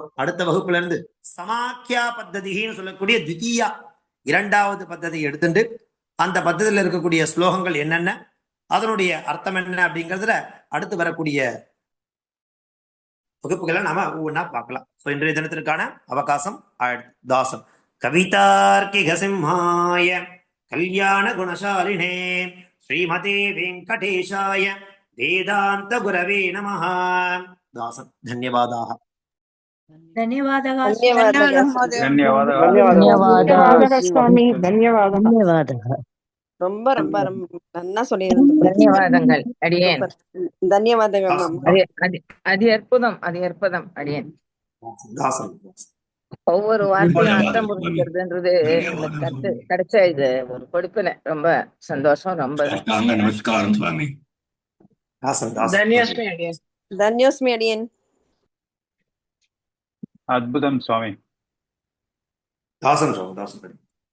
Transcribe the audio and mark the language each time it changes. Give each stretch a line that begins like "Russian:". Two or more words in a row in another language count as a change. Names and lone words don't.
Tamil: அடுத்த வகுப்புல இருந்து சமாக்கியா பத்ததின்னு சொல்லக்கூடிய தித்தியா 2வது பத்ததியை எடுத்துட்டு அந்த பத்ததியில் இருக்கக்கூடிய ஸ்லோகங்கள் என்னென்ன, அதனுடைய அர்த்தம் என்ன அப்படிங்கிறதுல அடுத்து வரக்கூடிய வகுப்புகளை நாம ஒவ்வொன்றா பார்க்கலாம். இன்றைய தினத்திற்கான அவகாசம் தாசம்.
Sanskrit: कवितार्किकसिंहाय कल्याणगुणशालिने श्रीमते वेङ्कटेशाय वेदान्तगुरवे नमः। दास धन्यवादाः।
Telugu: ధన్యవాదాలు ధన్యవాదాలు స్వామి ధన్యవాదాలు ధన్యవాదాలు.
Tamil: ரொம்ப ரொம்ப ரொம்ப நன்னா சொல்லியிருந்தீங்க. தன்யவாதங்கள் அடியேன். ధన్యవాదங்கள் அம்மா. அது அற்புதம், அது அற்புதம் அடியேன். दासन् ஒவ்வொரு வார்த்தையும் அர்த்தம் புரிஞ்சுக்கிறதுன்றது இந்த கிடைச்ச இது ஒரு கொடுப்பினை. ரொம்ப சந்தோஷம். ரொம்ப நமஸ்காரம் சுவாமி. दासन् दासन् தன்யோஸ்மி அடியேன்.
Telugu: ధన్యోస్మి అడియన్. అద్భుతం స్వామి. दासन् दासन्